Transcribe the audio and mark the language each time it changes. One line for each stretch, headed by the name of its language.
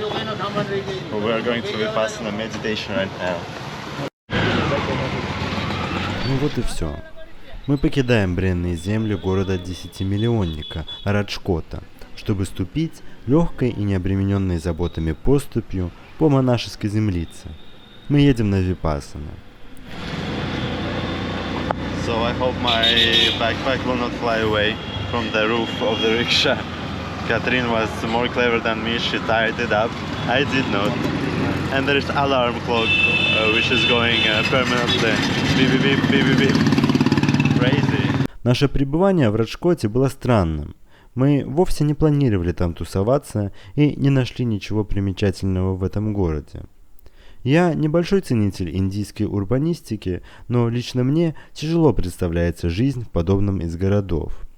English: We are going to Vipassana meditation right now.
Russian: Ну вот и все. Мы покидаем бренные земли города 10-миллионника Раджкота, чтобы ступить легкой и необремененной заботами поступью по монашеской землице. Мы едем на Випассана.
English: So I hope my backpack will not fly away from the roof of the rickshaw. Catherine was more clever than me, she tied it up. I did not. And there is alarm clock which is going permanently. Beep, beep, beep, beep, beep, beep. Crazy.
Russian: Наше пребывание в Раджкоте было странным. Мы вовсе не планировали там тусоваться и не нашли ничего примечательного в этом городе. Я небольшой ценитель индийской урбанистики, но лично мне тяжело представляется жизнь в подобном из городов.